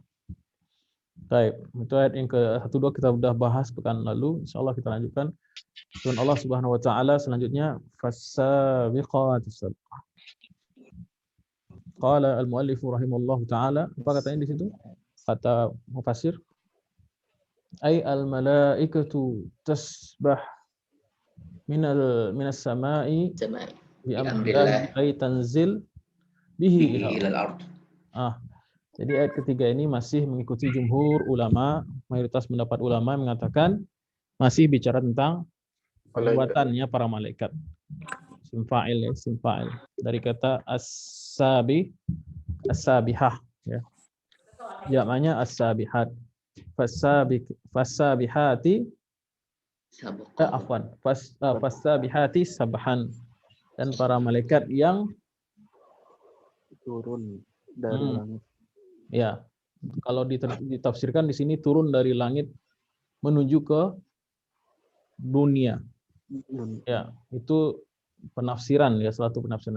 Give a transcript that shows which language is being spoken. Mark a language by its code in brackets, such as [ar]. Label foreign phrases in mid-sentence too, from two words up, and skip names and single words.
[id] Baik, itu ayat yang ke-12 kita sudah bahas pekan lalu. Insyaallah kita lanjutkan. Firman Allah [ar] سبحانه وتعالى [id] selanjutnya, [ar] فالسابقات سبقا. قال المؤلف رحمه الله تعالى, [id] apa katanya di situ? Kata mufassir, [ar] أي الملائكة تسبح من السماء بأمر الله أي تنزل به إلى الأرض. [id] Jadi ayat ketiga ini masih mengikuti jumhur ulama, mayoritas pendapat ulama mengatakan masih bicara tentang perbuatannya para malaikat. Simfa'il ya, simfa'il. Dari kata as-sabihah ya. Jamaknya as-sabihat. [ar] فالسابحات فالسابحات سبحا. [id] Dan para malaikat yang turun dari langit. Ya, kalau ditafsirkan di sini turun dari langit menuju ke dunia. Ya, itu penafsiran ya, suatu penafsiran.